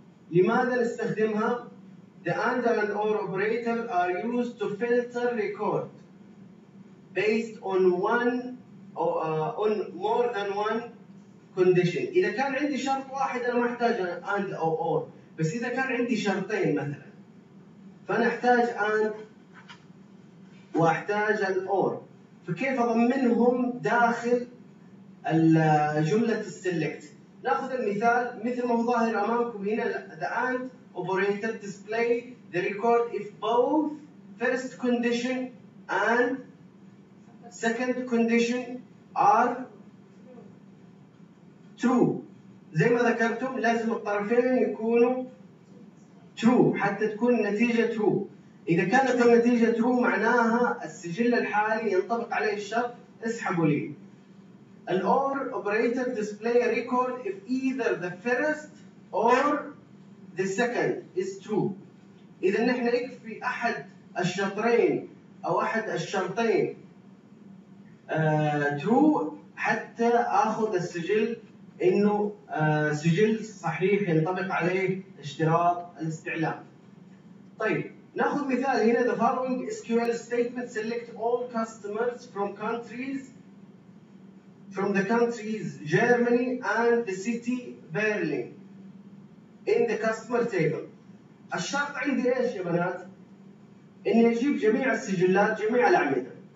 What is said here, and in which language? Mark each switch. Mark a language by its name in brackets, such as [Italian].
[Arabic] لماذا نستخدمها؟ [English] The and and or operator are used to filter record based on one or on more than one condition. [Arabic] إذا كان عندي شرط واحد أنا ما أحتاج and أو or، بس إذا كان عندي شرطين مثلا فأنا أحتاج and وأحتاج ال or، فكيف أضمنهم داخل جملة select؟ ناخذ المثال مثل ما هو ظاهر امامكم هنا [English] the and operator display the record if both first condition and second condition are true. [Arabic] زي ما ذكرتم لازم الطرفين يكونوا true حتى تكون النتيجه true. اذا كانت النتيجه true معناها السجل الحالي ينطبق عليه الشرط اسحبوا لي. [English] The or operator display a record if either the first or the second is true. [Arabic] إذا نحن يكفي أحد الشرطين أو أحد الشرطين true حتى آخذ السجل إنه سجل صحيح ينطبق عليه اشتراط الاستعلام. طيب نأخذ مثال هنا [English] the following SQL statement select all customers from countries from the countries Germany and the city Berlin in the customer table. [Arabic] الشرط عندي ايش يا بنات؟ اني اجيب جميع السجلات جميع الاعمده.